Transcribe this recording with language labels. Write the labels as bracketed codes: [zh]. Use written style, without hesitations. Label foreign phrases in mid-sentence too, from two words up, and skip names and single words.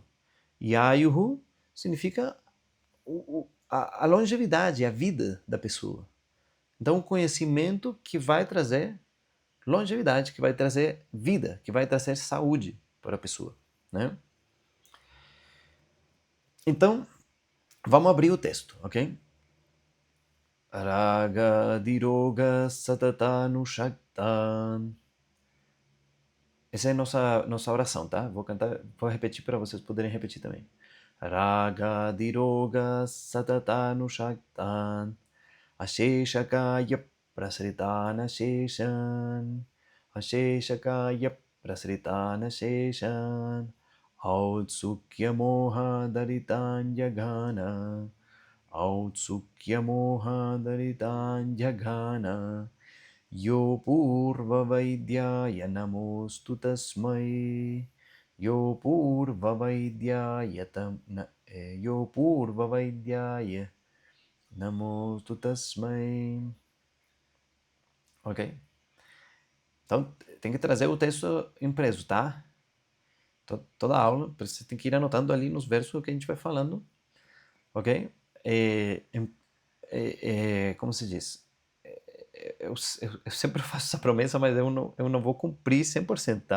[pt] E Ayuhu significa a longevidade, a vida da pessoa. Então, o conhecimento que vai trazer longevidade, que vai trazer vida, que vai trazer saúde para a pessoa, né? Então, vamos abrir o texto, ok? [sa] रागादि रोगान् सततानुषक्तान्. [pt] Essa é a nossa oração, tá? Vou cantar, vou repetir para vocês poderem repetir também. [sa] रागादि रोगान् सततानुषक्तान्. अशेषकाय प्रसृतान् अशेषान्. अशेषकाय प्रसृतान् अशेषान्. औत्सुक्य मोहा रतिदान् जघान. औत्सुक्य मोहा रतिदान् जघान. योऽ पूर्ववैद्याय नमोऽस्तु तस्मै. योऽ पूर्ववैद्याय योऽ पूर्ववैद्याय नमोऽस्तु तस्मै. [pt] Ok? Então, tem que trazer o texto impresso, tá? Toda a aula, você tem que ir anotando ali nos versos que a gente vai falando, ok? Como se diz? Eu sempre faço essa promessa, mas eu não vou cumprir 100%, tá?